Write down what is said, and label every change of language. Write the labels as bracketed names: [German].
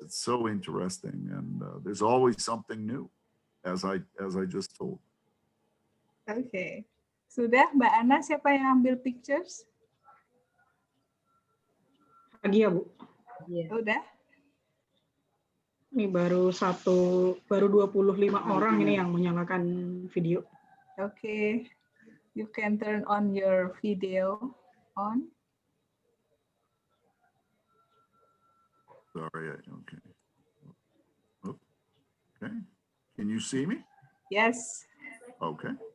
[English] It's so interesting, and there's always something new, as I just told. Okay. [Indonesian] Sudah, Mbak Ana, siapa yang ambil pictures? Lagi ya, Bu? [English] Yeah. [Indonesian] Udah? Ini baru 25 orang ini yang menyalakan video. [English] Okay. You can turn on your video on. Sorry, okay. Oh, okay. Can you see me? Yes. Okay.